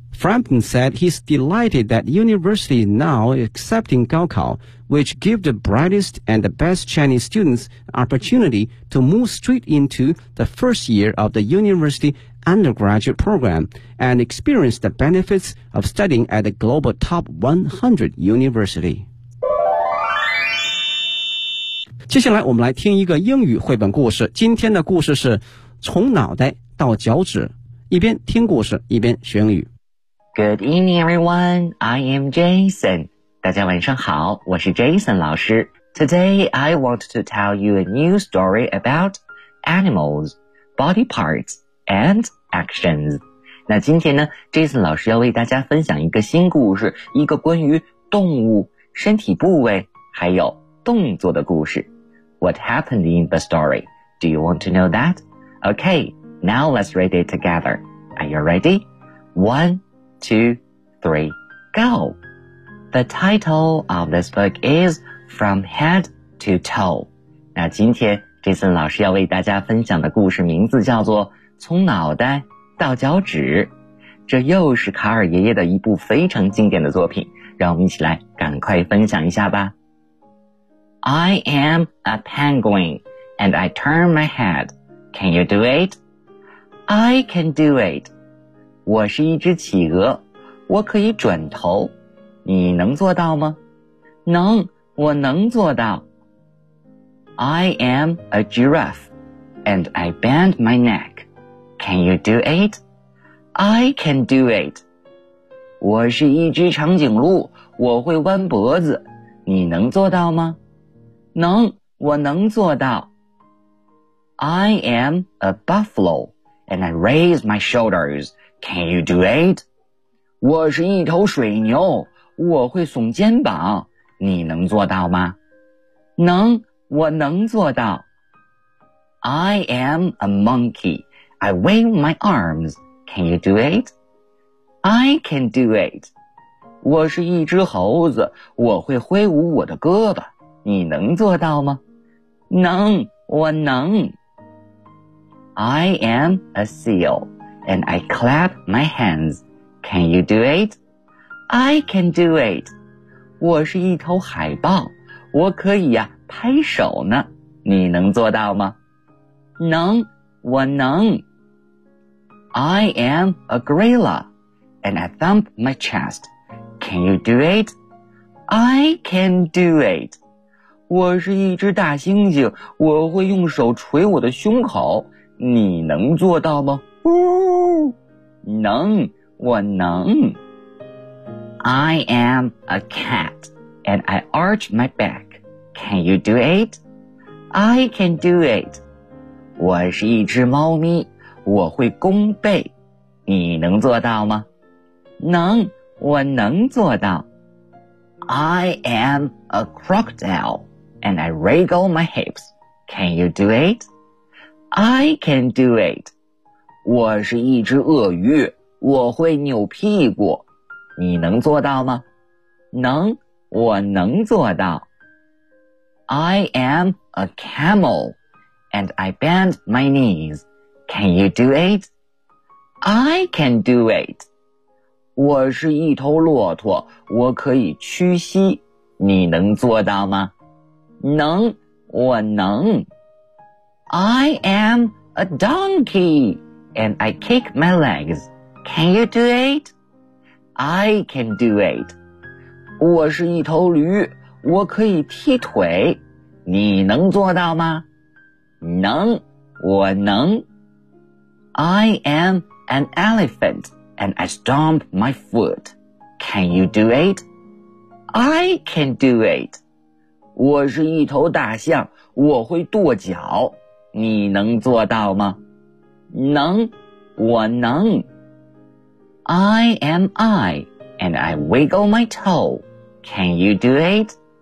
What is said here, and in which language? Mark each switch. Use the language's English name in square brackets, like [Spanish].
[English] Frampton said he's delighted that the university is now accepting Gaokao, which give the brightest and the best Chinese students opportunity to move straight into the first year of the university undergraduate program and experience the benefits of studying at the global top 100 university. [Chinese] 接下来我们来听一个英语绘本故事。今天的故事是从脑袋到脚趾。一边听故事一边学英语。 [English] Good evening, everyone. I am Jason. [Chinese] 大家晚上好，我是 Jason 老师。 [English] Today, I want to tell you a new story about animals, body parts, and actions. [Chinese] 那今天呢 ,Jason 老师要为大家分享一个新故事，一个关于动物、身体部位，还有动作的故事。 [English] What happened in the story? Do you want to know that? Okay, now let's read it together. Are you ready? One,2, 3, go. The title of this book is From Head to Toe. [Chinese] 那今天 Jason 老师要为大家分享的故事名字叫做从脑袋到脚趾。这又是卡尔爷爷的一部非常经典的作品，让我们一起来赶快分享一下吧。 [English] I am a penguin and I turn my head. Can you do it? I can do it. [Chinese] 我是一只企鹅，我可以转头，你能做到吗？能，我能做到。 [English] I am a giraffe, and I bend my neck. Can you do it? I can do it. [Chinese] 我是一只长颈鹿，我会弯脖子，你能做到吗？能，我能做到。 [English] I am a buffalo, and I raise my shoulders. Can you do it? [Chinese] 我是一头水牛，我会耸肩膀，你能做到吗？能，我能做到。 [English] I am a monkey. I wave my arms. Can you do it? I can do it. [Chinese] 我是一只猴子，我会挥舞我的胳膊，你能做到吗？能，我能。 [English] I am a seal. And I clap my hands. Can you do it? I can do it. [Chinese] 我是一头海豹，我可以呀、拍手呢。你能做到吗？能，我能。 [English] I am a gorilla, and I thump my chest. Can you do it? I can do it. [Chinese] 我是一只大猩猩，我会用手捶我的胸口。你能做到吗？能，我能。 [English] I am a cat, and I arch my back. Can you do it? I can do it. [Chinese] 我是一只猫咪，我会弓背。你能做到吗？能，我能做到。 [English] I am a crocodile, and I wriggle my hips. Can you do it? I can do it. [Chinese] 我是一只鳄鱼，我会扭屁股，你能做到吗？能，我能做到。 [English] I am a camel, and I bend my knees. Can you do it? I can do it. [Chinese] 我是一头骆驼，我可以屈膝，你能做到吗？能，我能。 [English] I am a donkey, and I kick my legs. Can you do it? I can do it. [Chinese] 我是一头驴，我可以踢腿。你能做到吗？能，我能。 [English] I am an elephant, and I stomp my foot. Can you do it? I can do it. [Chinese] 我是一头大象，我会跺脚。你能做到吗？能，我能。 [English] I am I, and I wiggle my toe. Can you do it?